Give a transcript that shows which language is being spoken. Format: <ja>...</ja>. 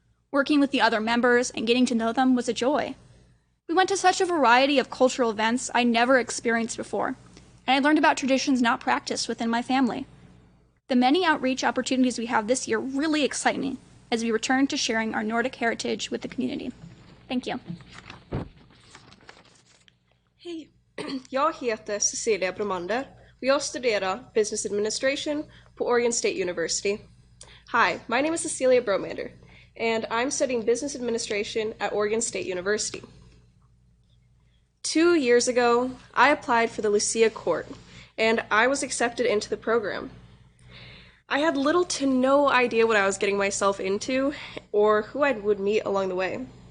<en>Working with the other members and getting to know them was a joy. We went to such a variety of cultural events I never experienced before, and I learned about traditions not practiced within my family. The many outreach opportunities we have this year really excite me as we return to sharing our Nordic heritage with the community. Thank you.</en> <sv>Hej, jag heter Cecilia Bromander och jag studerar Business Administration på Oregon State University.</sv> <en>Hi, my name is Cecilia Bromander, and I'm studying Business Administration at Oregon State University. 2 years ago, I applied for the Lucia Court, and I was accepted into the program. I had little to no idea what I was getting myself into or who I would meet along the way.</en>